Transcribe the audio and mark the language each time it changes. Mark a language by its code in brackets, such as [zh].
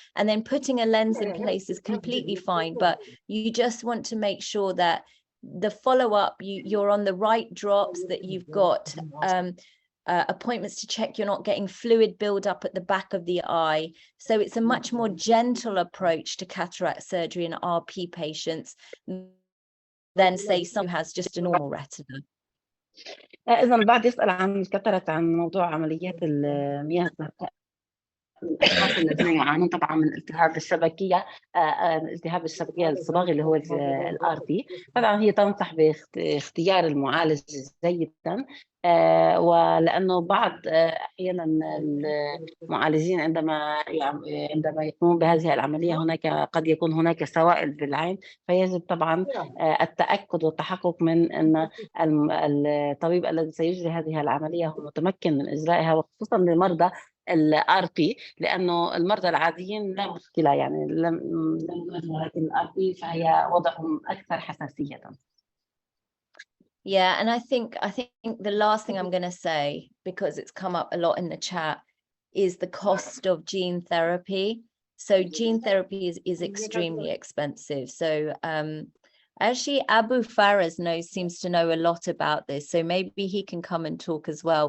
[en] And then putting a lens in place is completely fine, but you just want to make sure that the follow-up, you're on the right drops, that you've got appointments to check you're not getting fluid buildup at the back of the eye. So it's a much more gentle approach to cataract surgery in RP patients than say someone has just a normal retina. [ar] إذا البعض يسأل عن الكاتاراكت، عن موضوع عمليات المياه الزرقاء الأشخاص الذين يعانون طبعا من التهاب الشبكية، التهاب الشبكية الصباغي اللي هو الRP. طبعا هي تنصح باختيار المعالج جيدا، ولأنه بعض أحيانا المعالجين عندما يقومون بهذه العملية هناك قد يكون هناك سوائل بالعين، فيجب طبعا التأكد والتحقق من أن الطبيب الذي سيجري هذه العملية هو متمكن من إجرائها، وخصوصا للمرضى الRP، لأنه المرضى العاديين لا مشكلة يعني ولكن الRP فهي وضعهم أكثر حساسية. [en] Yeah, and I think the last thing I'm going to say, because it's come up a lot in the chat, is the cost of gene therapy. So gene therapy is extremely expensive. So actually Abu Faraz seems to know a lot about this, so maybe he can come and talk as well.